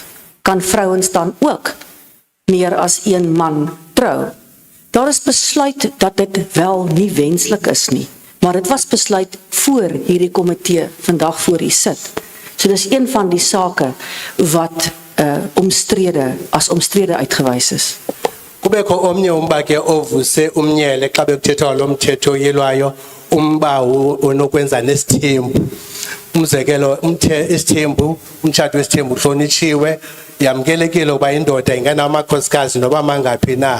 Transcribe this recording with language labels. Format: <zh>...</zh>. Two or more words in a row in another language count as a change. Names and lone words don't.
<af>Kan vrouens dan ook meer as een man trou? Daar is besluit dat dit wel nie wenslik is nie, maar dit was besluit voor hierdie komitee vandag voor u sit. So dis een van die sake wat as omstrede uitgewys is.</af> <xh>Kubekho omnye umba ke ovuse umnyele xa bekuthethwa lo mthetho oyilwayo, umba onokwenza nesithembu. Umzekelo isithembu, umtshato wesithembu uhlonitshiwe, yamkelekile ukuba indoda inganamakhosikazi noba mangaphi na.</xh>